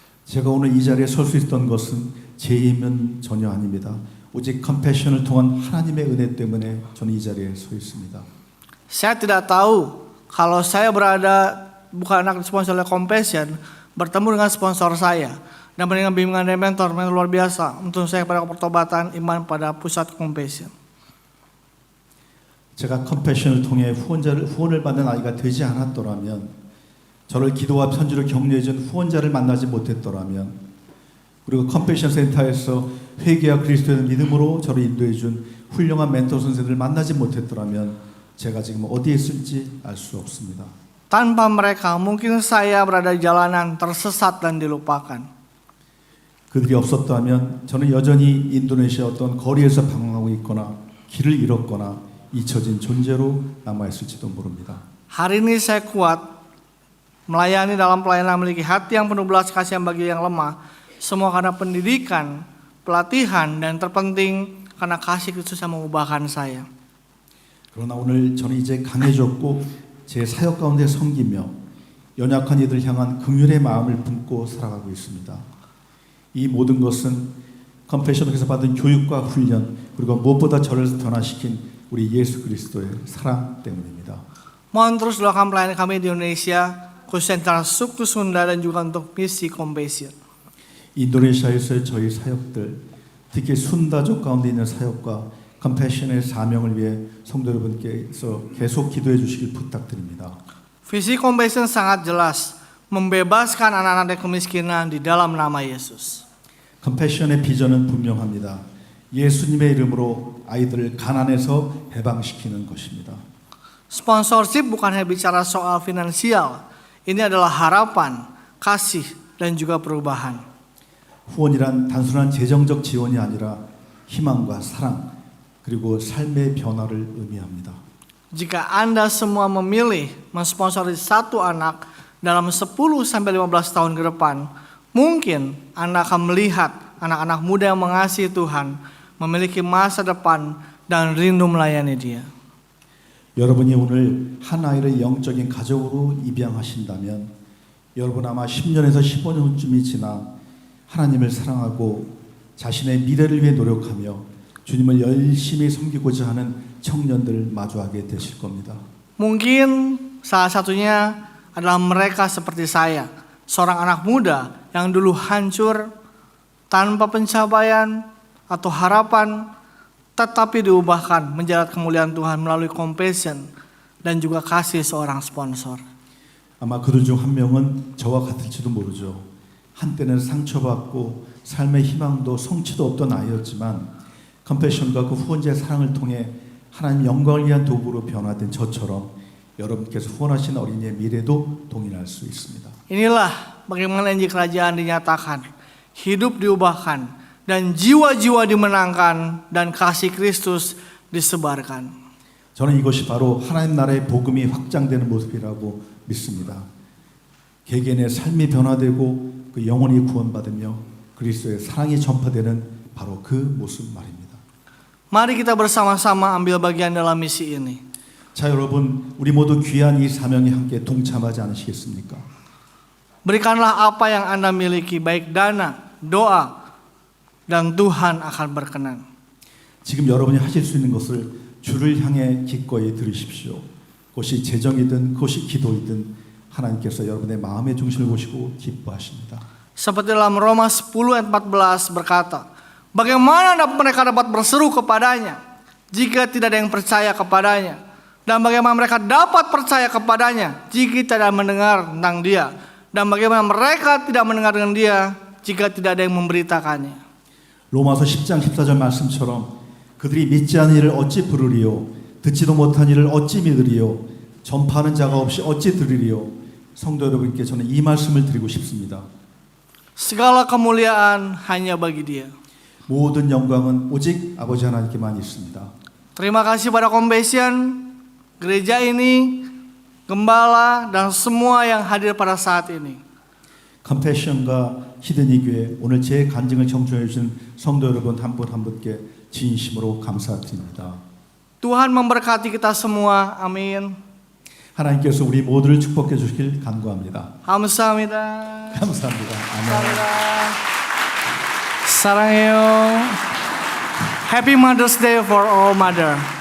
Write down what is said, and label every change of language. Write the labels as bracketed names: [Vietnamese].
[Korean] 제가 오늘 이 자리에 설 수 있었던 것은 제 힘은 전혀 아닙니다. 오직 컴패션을 통한 하나님의 은혜 때문에 저는 이 자리에 서 있습니다. [Indonesian] Saya tidak tahu kalau saya berada bukan anak sponsor oleh Compassion, bertemu dengan sponsor saya dan dengan bimbingan dari mentor luar biasa untuk saya pada pertobatan iman pada pusat Compassion. [Korean] 제가 컴패션을 통해 후원을 받는 아이가 되지 않았더라면, 저를 기도와 편지로 격려해준 후원자를 만나지 못했더라면, 그리고 컴패션 센터에서 회개와 그리스도의 믿음으로 저를 인도해준 훌륭한 멘토 선생들을 만나지 못했더라면 제가 지금 어디에 있을지 알 수 없습니다. [Indonesian] Tanpa mereka mungkin saya berada di jalanan tersesat dan dilupakan. [Korean] 그들이 없었다면 저는 여전히 인도네시아 어떤 거리에서 방황하고 있거나 길을 잃었거나 잊혀진 존재로 남아있을지도 모릅니다. [Indonesian] Hari ini saya kuat melayani dalam pelayanan, memiliki hati yang penuh belas kasihan bagi yang lemah. Semua karena pendidikan, pelatihan, dan terpenting karena kasih Kristus yang mengubahkan saya. [Korean] 그러나 오늘 저는 이제 강해졌고 제 사역 가운데 섬기며 연약한 이들을 향한 긍휼의 마음을 품고 살아가고 있습니다. 이 모든 것은 컴패션에서 받은 교육과 훈련, 그리고 무엇보다 저를 변화시킨 우리 예수 그리스도의 사랑 때문입니다. [Indonesian] Mohon terus doakan pelayanan kami di Indonesia, khususnya antara suku Sunda dan juga untuk misi Compassion. [Korean] 인도네시아에서의 저희 사역들, 특히 순다족 가운데 있는 사역과 컴패션의 사명을 위해 성도 여러분께서 계속 기도해 주시길 부탁드립니다. [Indonesian] Visi Compassion sangat jelas, membebaskan anak-anak dari kemiskinan di dalam nama Yesus. [Korean] 컴패션의 비전은 분명합니다. 예수님의 이름으로 아이들을 가난에서 해방시키는 것입니다. [Indonesian] Sponsorship bukan hanya bicara soal finansial. Ini adalah harapan, kasih, dan juga perubahan. [Korean] 후원이란 단순한 재정적 지원이 아니라 희망과 사랑 그리고 삶의 변화를 의미합니다. [Indonesian] Jika Anda semua memilih mensponsori satu anak dalam 10-15 tahun ke depan, mungkin Anda akan melihat anak-anak muda yang mengasihi Tuhan, memiliki masa depan dan rindu melayani Dia. [Korean] 여러분이 오늘 한 아이를 영적인 가족으로 입양하신다면 여러분 아마 10년에서 15년 후쯤이 지나 하나님을 사랑하고 자신의 미래를 위해 노력하며 주님을 열심히 섬기고자 하는 청년들을 마주하게 되실 겁니다. [Indonesian] Mungkin salah satunya adalah mereka seperti saya, seorang anak muda yang dulu hancur tanpa pencapaian atau harapan, tetapi diubahkan menjalat kemuliaan Tuhan melalui Compassion dan juga kasih seorang sponsor. [Korean] 아마 그들 중 한 명은 저와 같을지도 모르죠. 한때는 상처받고 삶의 희망도 성취도 없던 아이였지만 컴패션과 그 후원자의 사랑을 통해 하나님 영광을 위한 도구로 변화된 저처럼 여러분께서 후원하신 어린이의 미래도 동일할 수 있습니다. [Indonesian] Inilah bagaimana Injil Kerajaan dinyatakan, hidup diubahkan, dan jiwa-jiwa dimenangkan, dan kasih Kristus disebarkan. [Korean] 저는 이것이 바로 하나님 나라의 복음이 확장되는 모습이라고 믿습니다. 개개인의 삶이 변화되고 그 영혼이 구원받으며 그리스도의 사랑이 전파되는 바로 그 모습 말입니다. [Indonesian] Mari kita bersama-sama ambil bagian dalam misi ini. [Korean] 자 여러분, 우리 모두 귀한 이 사명에 함께 동참하지 않으시겠습니까? [Indonesian] Berikanlah apa yang Anda miliki, baik dana, doa, dan Tuhan akan berkenan. [Korean] 지금 여러분이 하실 수 있는 것을 주를 향해 기꺼이 들으십시오. 그것이 재정이든 그것이 기도이든 하나님께서 여러분의 마음의 중심을 보시고 기뻐하십니다. [Indonesian] Seperti dalam Roma 10 ayat 14 berkata, bagaimana mereka dapat berseru kepadanya jika tidak ada yang percaya kepadanya? Dan bagaimana mereka dapat percaya kepadanya jika tidak mendengar tentang dia? Dan bagaimana mereka tidak mendengar dengan dia jika tidak ada yang memberitakannya? [Korean] 로마서 10장 14절 말씀처럼 그들이 믿지 않은 일을 어찌 부르리요 듣지도 못한 일을 어찌 믿으리요 전파하는 자가 없이 어찌 들으리요. 성도 여러분께 저는 이 말씀을 드리고 싶습니다. [Indonesian] Segala kemuliaan hanya bagi dia. [Korean] 모든 영광은 오직 아버지 하나님께만 있습니다. [Indonesian] Terima kasih pada Compassion, gereja ini, gembala, dan semua yang hadir pada saat ini. [Korean] 컴패션과 히든이 교회 오늘 제 간증을 청취해 주신 성도 여러분 한 분 한 분께 진심으로 감사드립니다. [Indonesian] Tuhan memberkati kita semua. Amin. [Korean] 하나님께서 우리 모두를 축복해 주시길 간구합니다. 감사합니다. 감사합니다. 아멘. 감사합니다. 사랑해요. [English] Happy Mother's Day for all mother.